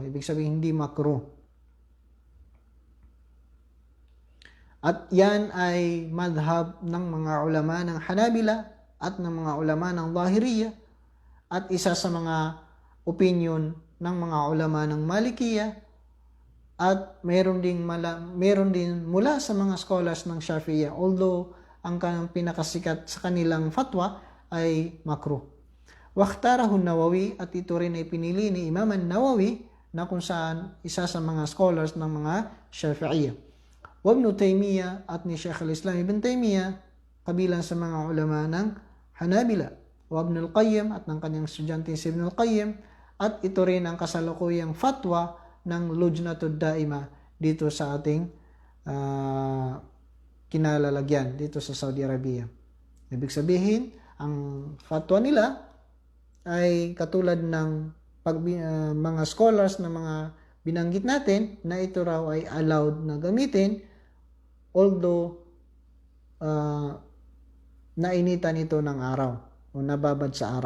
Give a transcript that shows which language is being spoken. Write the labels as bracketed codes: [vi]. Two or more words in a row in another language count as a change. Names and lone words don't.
[tl] Ibig sabihin hindi makruh. At yan ay madhab ng mga ulama ng Hanabila at ng mga ulama ng Zahiriyya at isa sa mga opinion ng mga ulama ng Malikiyya at meron din mula sa mga scholars ng Shafi'iyya, although ang pinakasikat sa kanilang fatwa ay makruh. Wakhtarahu Nawawi, at ito rin ay pinili ni Imam Nawawi na kung saan isa sa mga scholars ng mga Shafi'iyya. Wa Ibn Taymiyyah, at ni Shaykh al-Islam Ibn Taymiyyah, kabilang sa mga ulama ng Hanabila. Wa Ibn al-Qayyim, at ng kanyang estudyante si Ibn al-Qayyim, at ito rin ang kasalukuyang fatwa ng Lujnatud Daima dito sa ating kinalalagyan dito sa Saudi Arabia. Ibig sabihin, ang fatwa nila ay katulad ng mga scholars na mga binanggit natin na ito raw ay allowed na gamitin although nainitan ito ng araw o nababad sa araw.